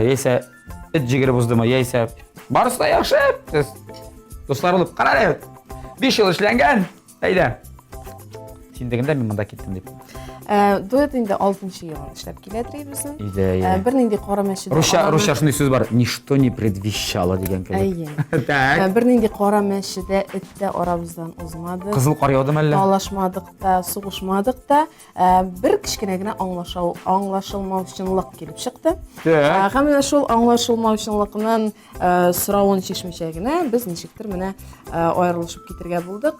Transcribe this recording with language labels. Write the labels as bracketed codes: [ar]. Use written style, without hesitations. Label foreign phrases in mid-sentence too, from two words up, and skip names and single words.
[tt] Яисә эт җигере буздымы? Яисә барысы да яхшы. Сез дуслар булып карар. 5 ел эшләнгән. Әйдә. Син дигәндә мин монда киттем дип. Дуэт инде 6-нчы елын эшләп киләдер безнең. Әйдә. Бер нинди кара мәче. Русча шундый сүз бар. [ru] Ничто не предвещало [tt] дигән кебек. Әйе. Так. Бер нинди кара мәчедә эттә арабыздан узмады. Кызыл кар яудымы әллә? Талашмадык та, сугышмадык та, бер кичкенә генә аңлашылмаучанлык килеп чыкты. Так. Һәм менә шул аңлашылмаучанлыкның соравын чишмичә генә без ничектер менә аерылышып китергә булдык.